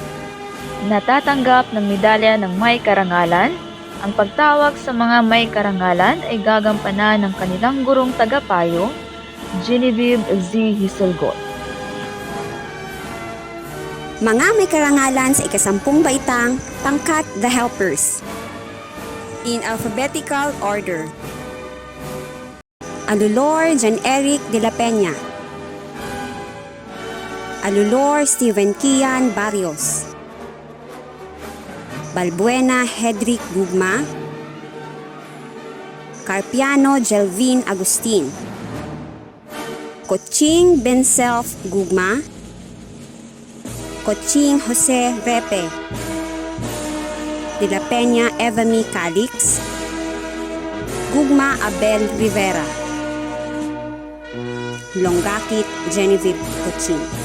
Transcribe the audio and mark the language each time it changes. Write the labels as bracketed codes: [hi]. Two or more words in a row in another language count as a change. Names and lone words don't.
[tl] Natatanggap ng medalya ng may karangalan. Ang pagtawag sa mga may karangalan ay gagampanan ng kanilang gurong tagapayo, Genevieve Z. Hiselgot. Mga may karangalan sa ika-10 baitang, pangkat The Helpers. [en] In alphabetical order. [tl] Alulor Jan Eric de la Peña, Alulor Steven Kian Barrios, Balbuena Hedrick Gugma, Carpiano Jelvin Agustin, Coaching Benself Gugma, Coaching Jose Repe, De la Peña Evami Calix, Gugma Abel Rivera, Longakit Genevieve Cochin.